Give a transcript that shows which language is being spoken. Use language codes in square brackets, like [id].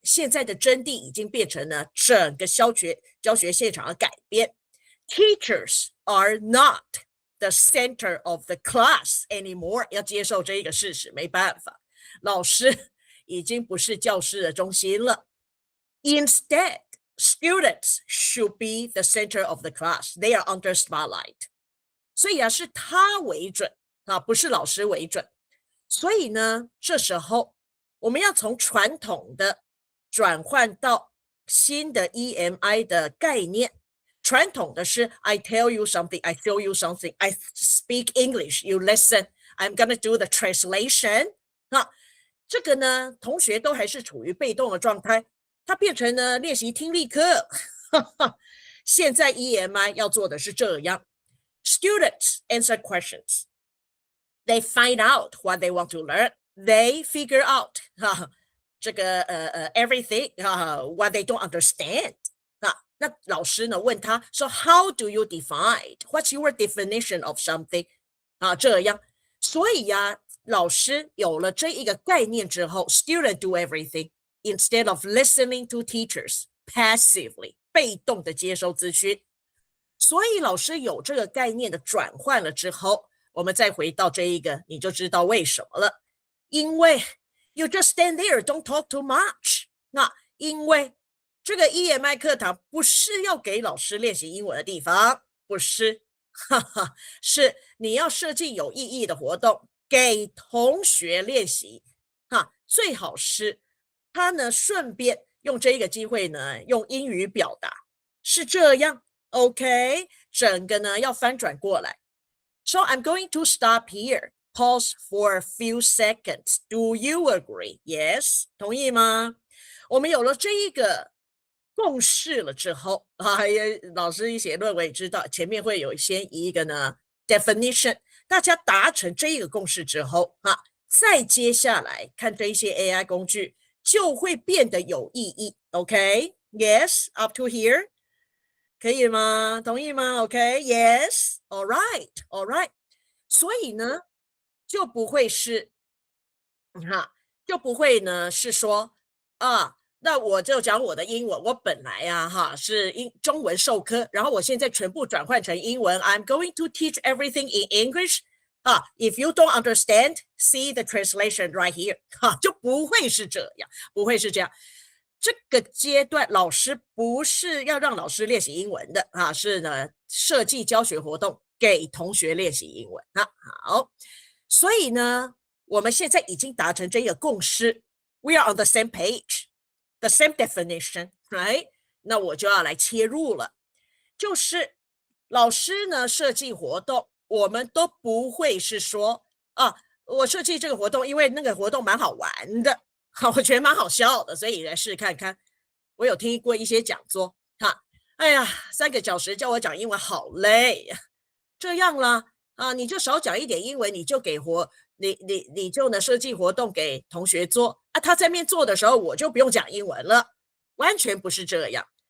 [zh] 现在的真谛已经变成了整个教学现场的改变。 [en] Teachers are not the center of the class anymore， [zh] 要接受这一个事实，没办法，老师已经不是教室的中心了。 [en] Instead, students should be the center of the class. They are under spotlight. [zh] 所以是他为准不是老师为准。所以呢，这时候我们要从传统的转换到新的 EMI 的概念。传统的是 [en] I tell you something, I show you something, I speak English, you listen, I'm gonna do the translation。 [zh] 这个呢，同学都还是处于被动的状态，它变成了练习听力课。现在 EMI 要做的是这样 [en] ，Students answer questions, they find out what they want to learn, they figure out [zh] 这个 [en] everything what they don't understand。 [zh] 那老师呢问他说 [en] How do you define? What's your definition of something？ [zh] 这样，所以老师有了这一个概念之后 ， [en] student do everything instead of listening to teachers passively， [zh] 被动的接收资讯。所以老师有这个概念的转换了之后，我们再回到这一个，你就知道为什么了。因为 [en] you just stand there, don't talk too much。 [zh] 那因为这个 EMI 课堂不是要给老师练习英文的地方，不是，是你要设计有意义的活动给同学练习，最好是他呢顺便用这个机会呢用英语表达，是这样 ，OK， 整个呢要翻转过来。 [en] So I'm going to stop here, pause for a few seconds. Do you agree? Yes， [zh] 同意吗？我们有了这一个共识了之后，老师一写论文也知道前面会有先一个呢 definition， 大家达成这一个共识之后，再接下来看这一些 AI 工具就会变得有意义。 [en] OK， Yes, up to here， [zh] 可以吗？同意吗 [en] ？OK， Yes， all right， all right。 [zh] 所以呢，就不会是，就不会呢是说那我就讲我的英文，我本来是中文授课，然后我现在全部转换成英文。 [en] I'm going to teach everything in English. If you don't understand, see the translation right here. [zh] 就不会是这样，不会是这样。这个阶段老师不是要让老师练习英文的是呢设计教学活动给同学练习英文。好，所以呢，我们现在已经达成这个共识。 [en] We are on the same page.The same definition, right? [zh] 那我就要来切入了，就是老师呢设计活动，我们都不会是说我设计这个活动，因为那个活动蛮好玩的，我觉得蛮好笑的，所以来试看看。我有听过一些讲座，哎呀，3个小时叫我讲英文好累，这样啦你就少讲一点英文，你就给你就呢设计活动给同学做他在面做的时候我就不用讲英文了，完全不是这样。